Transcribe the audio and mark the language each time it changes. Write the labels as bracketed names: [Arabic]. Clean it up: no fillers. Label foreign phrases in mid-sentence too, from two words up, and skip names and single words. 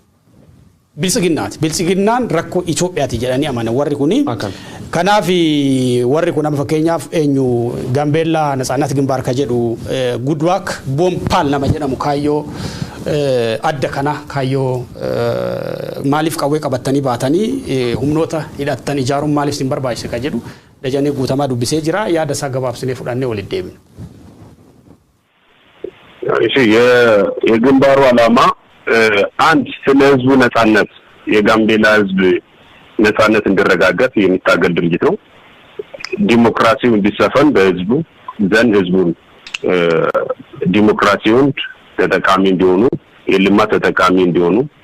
[Oromo] bilisiginnaan rakkoo Itoophiyaati jedhanii amanan warri kuni kanaaf warri kun amma fakkeenyaaf eenyu Gambeellaa Natsaannat Gimbaar ka jedhu Goodluck Bompal nama jedhamu kaayyoo adda kana kaayyoo maaliif qawwee qabatanii baatanii humnoota hidhatan ijaaruun maaliif sin barbaachise ka jedhu Dajanee Guutamaa dubbisee jira yaada isaa gabaabsinee fudhannee waliin deemna. [Amharic] እሺ የግንባሩ ዓላማ አንድ ስለ ህዝቡ ነጻነት የጋምቤላ ህዝብ ነጻነት እንዲረጋገጥ የሚታገል ድርጅት ነው ዲሞክራሲው እንዲሰፈን በህዝቡ ዘንድ ህዝቡን ዲሞክራሲውን ተጠቃሚ እንዲሆኑ የልማት ተጠቃሚ እንዲሆኑ